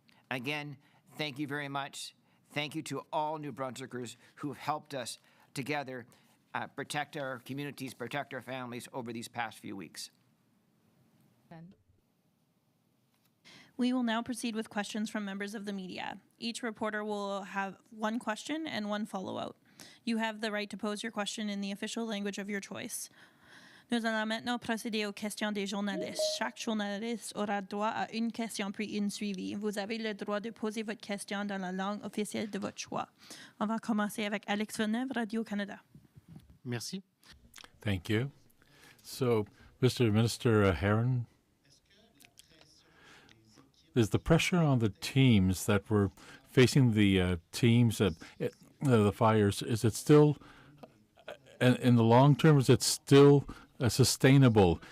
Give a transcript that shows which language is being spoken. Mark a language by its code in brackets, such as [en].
[en] Again, thank you very much. Thank you to all New Brunswickers who have helped us together protect our communities, protect our families over these past few weeks. We will now proceed with questions from members of the media. Each reporter will have one question and one follow-up. You have the right to pose your question in the official language of your choice. [fr] Nous allons maintenant procéder aux questions des journalistes. Chaque journaliste aura droit à une question puis une suivie. Vous avez le droit de poser votre question dans la langue officielle de votre choix. On va commencer avec Alex Villeneuve, Radio-Canada. Merci. [en] Thank you. So, Mr. Minister Herron, is the pressure on the teams that were facing the the fires, is it still, in the long term, is it still sustainable?